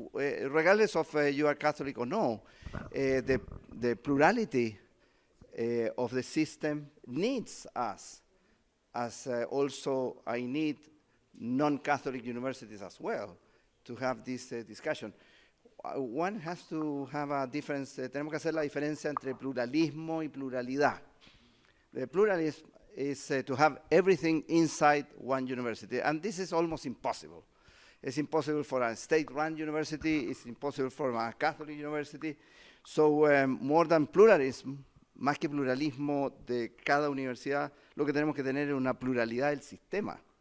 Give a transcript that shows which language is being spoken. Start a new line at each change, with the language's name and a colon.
English: Regardless of you are Catholic or no, the plurality of the system needs us, as also I need non-Catholic universities as well to have this discussion. One has to have a difference,
Spanish: tenemos que hacer la diferencia entre pluralismo y pluralidad.
English: The pluralism is to have everything inside one university, and this is almost impossible. It's impossible for a state-run university, it's impossible for a Catholic university. So more than pluralism,
Spanish: más que pluralismo de cada universidad, lo que tenemos que tener es una pluralidad del sistema.